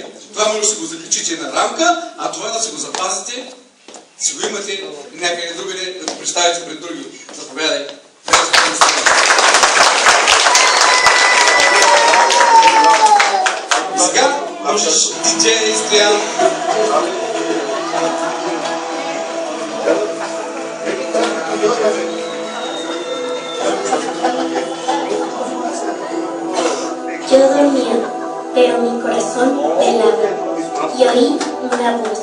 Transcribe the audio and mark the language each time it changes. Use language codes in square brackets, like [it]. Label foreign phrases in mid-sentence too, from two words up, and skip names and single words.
[bg] Това може да си го заключите на рамка, а това да си го запазите, си го имате някъде другаде, да го представите пред други. Заповядай. Сега можеш диджей Стоян. [es] Yo dormía, pero mi corazón velaba, y oí una voz.